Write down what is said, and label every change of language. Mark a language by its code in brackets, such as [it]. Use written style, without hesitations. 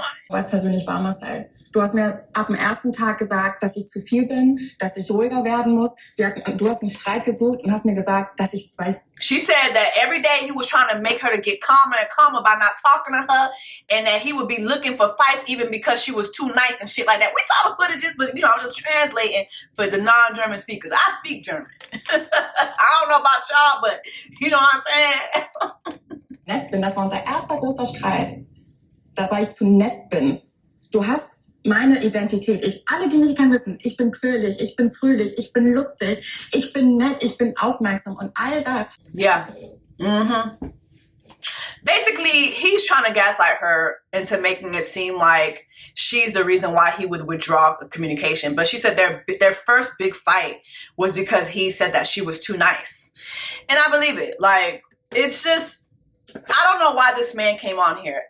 [de] Was persönlich war, Marcel. Du hast mir ab dem ersten Tag gesagt, dass ich zu viel bin, dass ich ruhiger werden muss. Du hast einen Streit gesucht und hast mir gesagt, dass ich [en] She said that every day he was trying to make her to get calmer and calmer by not talking to her, and that he would be looking for fights even because she was too nice and shit like that. We saw the footages, but you know, I'm just translating for the non-German speakers. I speak German. I don't know about y'all, but you know what I'm saying? [de] nett bin. Das war unser erster großer Streit. Da war ich zu nett bin. Du hast meine Identität. Alle, die mich kennen, wissen, ich bin quirlig, ich bin fröhlich, ich bin lustig, ich bin nett, ich bin aufmerksam und all das. [en] Yeah. Mm-hmm. basically, he's trying to gaslight her into making it seem like she's the reason why he would withdraw communication. But she said their first big fight was because he said that she was too nice. And I believe it. Like, it's just, I don't know why this man came on here.